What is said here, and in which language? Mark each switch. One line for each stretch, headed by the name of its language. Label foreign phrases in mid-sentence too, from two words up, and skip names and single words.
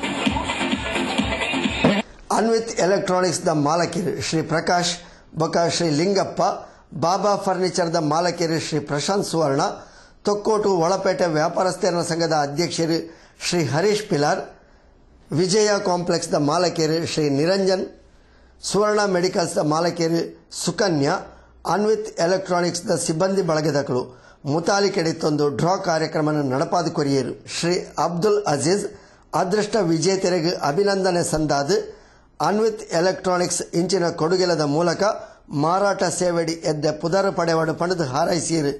Tulu: ಅನ್ವಿತ್ ಎಲೆಕ್ಟ್ರಾನಿಕ್ಸ್ ದ ಮಾಲಕಿರು ಶ್ರೀ ಪ್ರಕಾಶ್ ಬೊಕ್ಕ ಶ್ರೀ ಲಿಂಗಪ್ಪ, ಬಾಬಾ ಫರ್ನಿಚರ್ ದ ಮಾಲಕಿರು ಶ್ರೀ ಪ್ರಶಾಂತ್ ಸುವರ್ಣ, ತೊಕ್ಕೋಟು ಒಳಪೇಟೆ ವ್ಯಾಪಾರಸ್ಥರ ಸಂಘದ ಅಧ್ಯಕ್ಷರು ಶ್ರೀ ಹರೀಶ್ ಪಿಲಾರ್, ವಿಜಯ ಕಾಂಪ್ಲೆಕ್ಸ್ ದ ಮಾಲಕಿರು ಶ್ರೀ ನಿರಂಜನ್, ಸುವರ್ಣ ಮೆಡಿಕಲ್ಸ್ ದ ಮಾಲಕಿರು ಸುಕನ್ಯಾ, ಅನ್ವಿತ್ ಎಲೆಕ್ಟ್ರಾನಿಕ್ಸ್ ದ ಸಿಬ್ಬಂದಿ ಬಳಗದಗಳು ಮುತಾಲಿಕೆಡಿತ್ತೊಂದು ಡ್ರಾ ಕಾರ್ಯಕ್ರಮ ನಡಪಾದ ಕೊರಿಯರು ಶ್ರೀ ಅಬ್ದುಲ್ ಅಜೀಜ್ ಅದೃಷ್ಟ ವಿಜೇತರಿಗೆ ಅಭಿನಂದನೆ ಸಂದಾದ ಅನ್ವಿತ್ ಎಲೆಕ್ಟ್ರಾನಿಕ್ಸ್ ಇಂಚಿನ ಕೊಡುಗೆಲದ ಮೂಲಕ ಮಾರಾಟ ಸೇವೆಡಿ ಎದ್ದ ಪುದರ ಪಡೆವಾಡು ಪಡೆದು ಹಾರೈಸಿರು.